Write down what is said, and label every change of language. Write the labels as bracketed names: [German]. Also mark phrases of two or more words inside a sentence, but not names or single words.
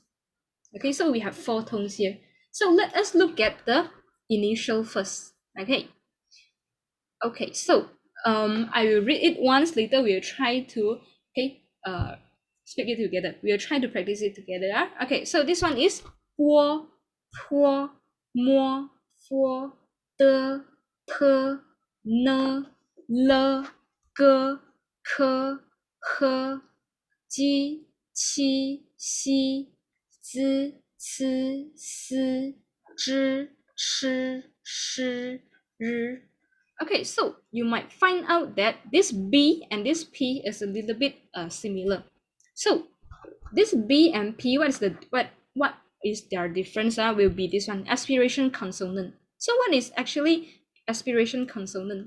[English] Okay, so we have 4 tones here. So let us look at the initial first. Okay, so I will read it once, later we'll try to speak it together. We'll try to practice it together. Okay, so this one is [Chinese] 波 坡 摸 佛 的 特 呢 了 个 可 和 ji qi xi zi ci si zhi shi shi ri. [English] Okay, so you might find out that this B and this P is a little bit similar. So this B and P, what is their difference? Will be this one, aspiration consonant. So what is actually aspiration consonant?